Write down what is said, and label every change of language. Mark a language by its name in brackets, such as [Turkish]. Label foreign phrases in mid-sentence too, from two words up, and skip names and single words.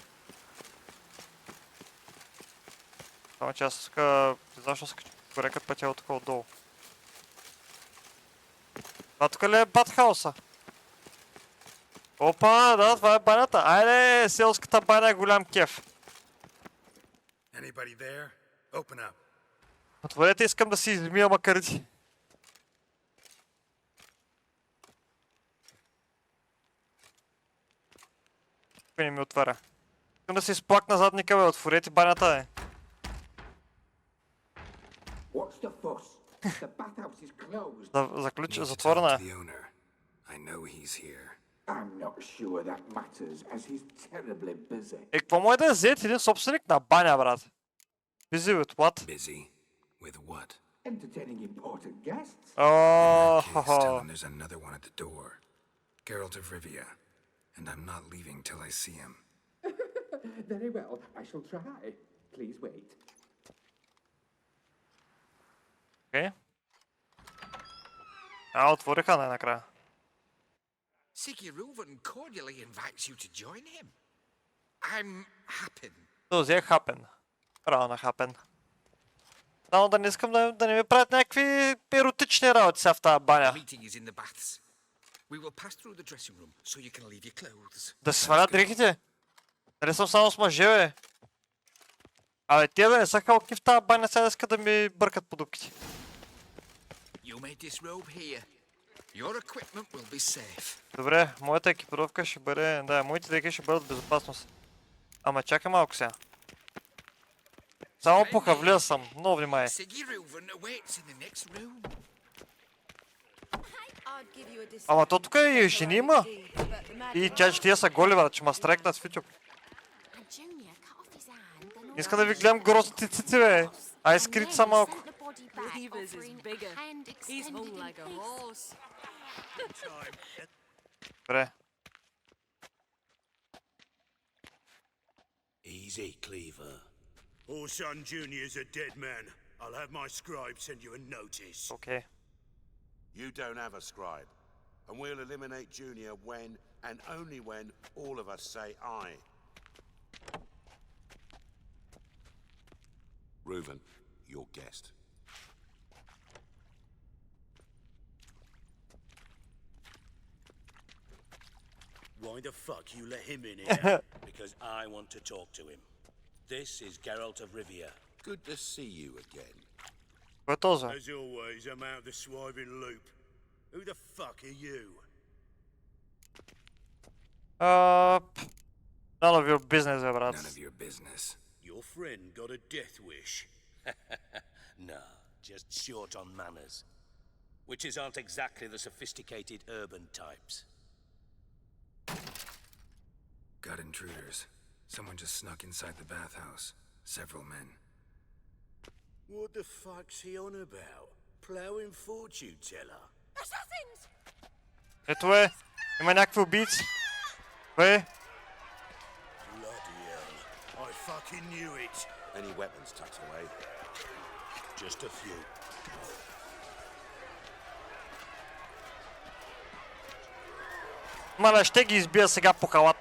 [Bulgarian] Само че аз тука... Не знам, защо се кача горекът пътя от тук отдолу. Това тук ли е батхауса? Опа, да, това е банята. Айде, селската баня е голям кеф. [English] Anybody there? Open up. [Bulgarian] Отворете, искам да си измия макарите. Кой не ми отваря? Искам да си изплакна задника, бе, отворете банята, бе. [English] What's the fuss? The bathhouse is closed. [Bulgarian] Заключи, [English] Need to [Bulgarian] затворена [English] talk [Bulgarian] е. [English] to the owner. I know he's here. I'm not sure that matters, as he's terribly busy. [Bulgarian] Е, какво може да е взет един собственик на баня, брат? [English] Busy with what? Busy? With what? Entertaining important guests. Oh, Tell him there's another one at the door. Geralt of Rivia. And I'm not leaving till I see him. Very well, I shall try. Please wait. Okay. [Bulgarian] Отвориха най-накрая. [English] Siggy Reuven cordially invites you to join him. I'm Happen. [Bulgarian] Този е Хапен. Право на Хапен. Само да не искам да не ми правят някакви еротични работи сега в тази баня. [English] Meeting is in the baths. We will pass through the dressing room so you can leave your clothes. [Bulgarian] Да се свалят дрехите. Нали съм само с мъже, бе. Абе, тия да не са халки в тази баня, сега искат да ми бъркат по дупките. [English] You may disrobe here. Your equipment will be safe. [Bulgarian] Добре, моята екипировка ще бъде... Да, моите дрехи ще бъдат в безопасност. Ама чакай малко сега. Само похавлия съм, много внимай. [English] Siggy Reuven awaits in the next room. [Bulgarian] Ама то тук и жени има. И тя, че тия са голи, брат, че ма страйкнат в YouTube. Искам да ви гледам грозните цици, бе. Ай, скрит са малко. Добре. [English] Easy, Cleaver. Orson Jr.'s a dead man. I'll have my scribe send you a notice. [Bulgarian] Окей. [English] You don't have a scribe, and we'll eliminate Junior when, and only when, all of us say aye. Reuven, your guest. Why the fuck you let him in here? Because I want to talk to him. This is Geralt of Rivia. Good to see you again. [Bulgarian] Кой е този? [English] As always, I'm out the swiving loop. Who the fuck are you? None of your business, [Bulgarian] бе, брат. [English] None of your business. Your friend got a death wish. No, just short on manners. Witches aren't exactly the sophisticated urban types. Got intruders. Someone just snuck inside the bathhouse. Several men. What the fuck's he on about? Plowing fortune teller? Assassins! [Bulgarian] Ето е. Има някакви убийци. Бе. [English] Bloody hell. I fucking knew it. Any weapons tucked away? Just a few. [Bulgarian] Маля, ще ги избия сега по халата.